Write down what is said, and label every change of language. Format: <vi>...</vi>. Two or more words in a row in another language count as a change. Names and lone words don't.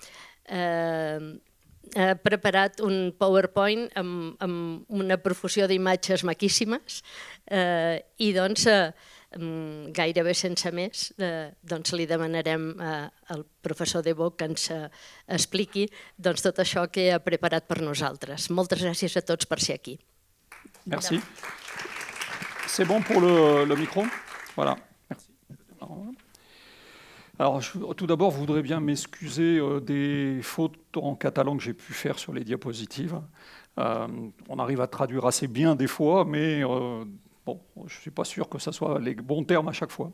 <ca>Ha preparat un PowerPoint amb una profusió d'imatges maquíssimes i gairebé sense més li demanarem al professor Debó que ens expliqui tot això que ha preparat per nosaltres. Moltes gràcies a tots per ser aquí.</ca> <fr>Merci. C'est bon pour le micro? Voilà. Merci. Alors, tout d'abord, je voudrais bien m'excuser des fautes en catalan que j'ai pu faire sur les diapositives. On arrive à traduire assez bien des fois, mais bon, je ne suis pas sûr que ce soit les bons termes à chaque fois.</fr>